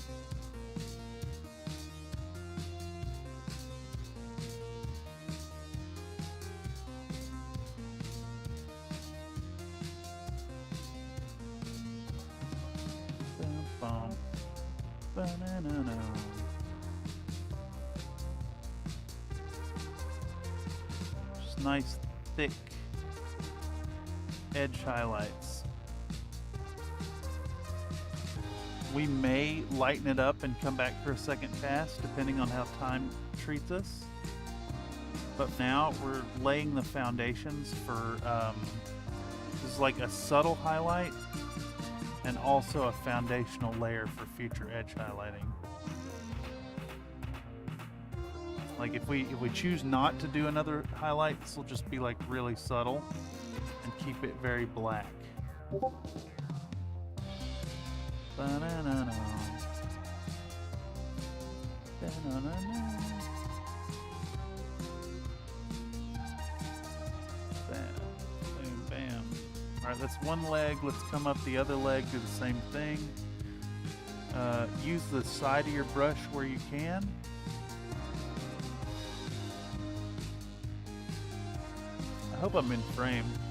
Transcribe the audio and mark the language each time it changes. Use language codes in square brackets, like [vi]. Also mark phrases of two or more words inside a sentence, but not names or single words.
[en] Bum, bum, ba-na-na-na. Just nice, thick edge highlights. We may lighten it up and come back for a second pass, depending on how time treats us. But now we're laying the foundations for, this is like a subtle highlight and also a foundational layer for future edge highlighting. Like if we choose not to do another highlight, this will just be like really subtle and keep it very black. Ba-na-na-na. Ba-na-na-na. Bam, boom, bam. Alright, that's one leg. Let's come up the other leg, do the same thing. Use the side of your brush where you can. I hope I'm in frame.